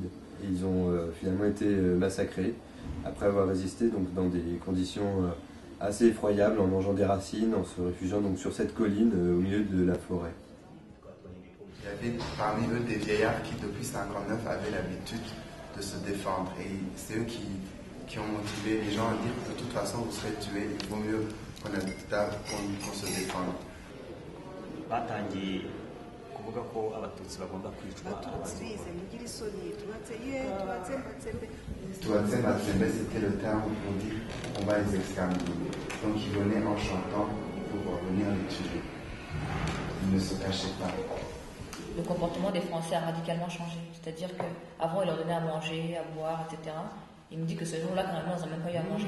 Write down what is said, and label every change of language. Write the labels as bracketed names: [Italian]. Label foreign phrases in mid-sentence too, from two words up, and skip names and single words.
[French] Et ils ont finalement été massacrés après avoir résisté donc, dans des conditions assez effroyables, en mangeant des racines, en se réfugiant donc, sur cette colline au milieu de la forêt. Il y avait parmi eux des vieillards qui depuis 1959 avaient l'habitude de se défendre. Et c'est eux qui ont motivé les gens à dire de toute façon vous serez tués, il vaut mieux qu'on se défende. [Kinyarwanda] batangiye kuvuga ko abatutsi bagomba kwicwa. Tuatsembatsembe, [French] c'était le terme pour dire on va les exterminer. Donc ils venaient en chantant pour venir les tuer. Ils ne se cachaient pas. Le comportement des Français a radicalement changé. C'est-à-dire qu'avant, ils leur donnaient à manger, à boire, etc. Il me dit que ce jour-là, carrément, ils n'ont même pas eu à manger.